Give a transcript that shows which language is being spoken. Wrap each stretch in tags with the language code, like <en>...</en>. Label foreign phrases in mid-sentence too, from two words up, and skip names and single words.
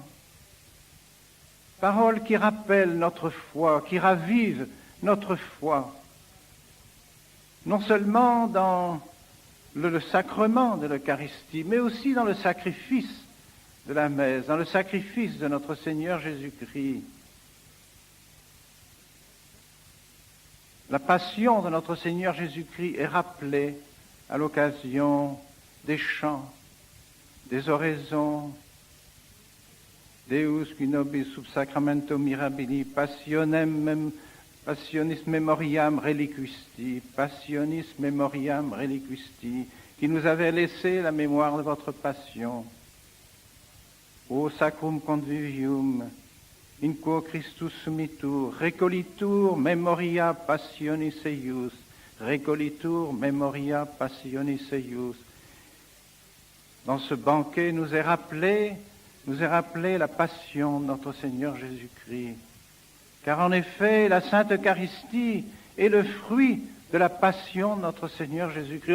<fr>Paroles qui rappellent notre foi, qui ravivent notre foi, non seulement dans le sacrement de l'Eucharistie, mais aussi dans le sacrifice de la messe, dans le sacrifice de notre Seigneur Jésus-Christ. La passion de notre Seigneur Jésus-Christ est rappelée à l'occasion des chants, des oraisons,</fr> <la>Deus qui nobis sub sacramento mirabili, passionis memoriam reliquisti,</la> <fr>qui nous avait laissé la mémoire de votre passion.</fr> <la>O sacrum convivium, in quo Christus sumitur, recolitur memoria passionis eius,</la> <fr>Dans ce banquet nous est rappelé la passion de notre Seigneur Jésus-Christ. Car en effet, la Sainte Eucharistie est le fruit de la passion de notre Seigneur Jésus-Christ.</fr>